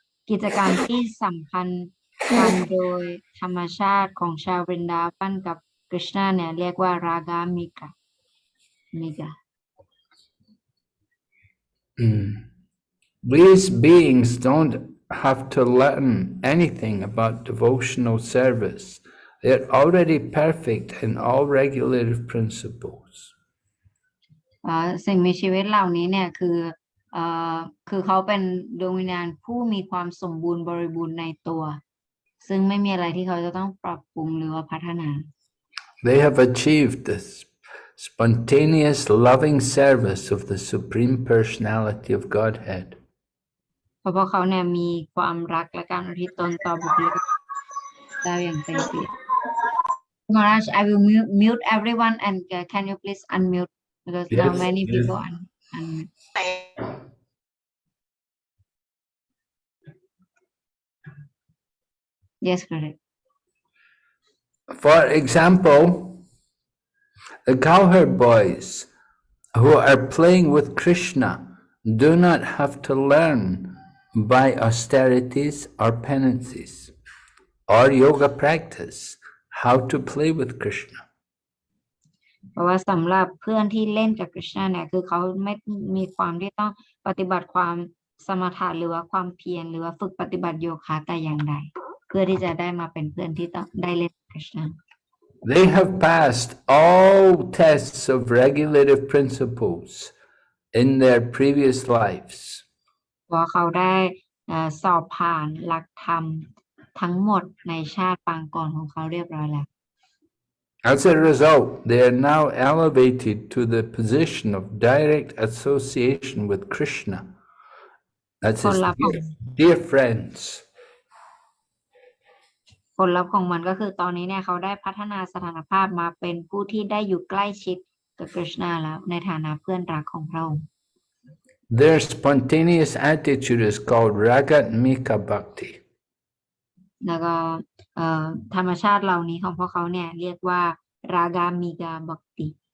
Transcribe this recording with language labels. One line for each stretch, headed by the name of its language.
Thai: กิจการที่สัมพันธ์กันโดยธรรมชาติของชาวบรินดาวันกับกฤษณาเนี่ยเรียกว่า Ragamika
English: These beings don't have to learn anything about devotional service. They're already perfect in all regulative principles.
Thai: สิ่งมีชีวิตเหล่านี้เนี่ยคือเขาเป็นดวงวิญญาณผู้มีความสมบูรณ์บริบูรณ์ในตัวซึ่งไม่มีอะไรที่เขาจะต้องปรับปรุงหรือว่าพัฒนา
English: They have achieved this spontaneous loving service of the Supreme Personality of Godhead.
Thai: เพราะเขาเนี่ยมีความรักและการอุทิศตนต่อบุคลิกเจ้าอย่างเต็มที่
English: Maharaj, I will mute everyone and can you please unmute because now many people unmute. Yes, correct. For example, the cowherd boys who are playing with Krishna do not have to learn by austerities or penances or yoga practice how to play with Krishna.
Thai: เพราะว่าสำหรับเพื่อนที่เล่นกับกฤษณาเนี่ยคือเขาไม่มีความที่ต้องปฏิบัติความสมถะหรือว่าความเพียรหรือว่าฝึกปฏิบัติโยคะแต่อย่างใดเพื่อที่จะได้มาเป็นเพื่อนที่ต้องได้เล่นกฤษณา
English: They have passed all tests of regulative principles in their previous lives.
Thai: เพราะเขาได้สอบผ่านหลักธรรมทั้งหมดในชาติปางก่อนของเขาเรียบร้อยแล้ว
English: As a result, they are now elevated to the position of direct association with Krishna. That's his dear friends.
Thai: ผลลัพธ์ของมันก็คือตอนนี้เนี่ยเขาได้พัฒนาสถานภาพมาเป็นผู้ที่ได้อยู่ใกล้ชิดกับกฤษณาแล้วในฐานะเพื่อนรักของพระองค์
English: Their spontaneous attitude is called Ragatmika Bhakti.
Thai: แล้วก็ธรรมชาติเหล่านี้ของพวกเขาเนี่ยเรียกว่า Ragamika Bhakti.